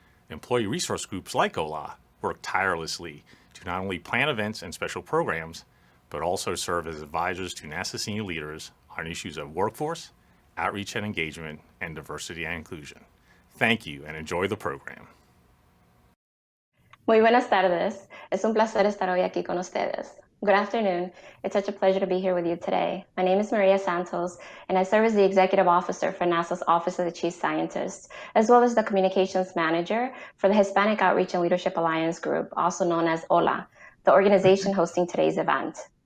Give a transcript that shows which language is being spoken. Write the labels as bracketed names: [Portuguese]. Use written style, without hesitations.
[English] Employee resource groups like HOLA work tirelessly to not only plan events and special programs, but also serve as advisors to NASA senior leaders on issues of workforce, outreach and engagement, and diversity and inclusion. Thank you and enjoy the program. [Spanish] Muy buenas tardes. Es un placer estar hoy aquí con ustedes. [English] Good afternoon. It's such a pleasure to be here with you today. My name is Maria Santos, and I serve as the Executive Officer for NASA's Office of the Chief Scientist, as well as the Communications Manager for the Hispanic Outreach and Leadership Alliance Group, also known as HOLA, the organization hosting today's event.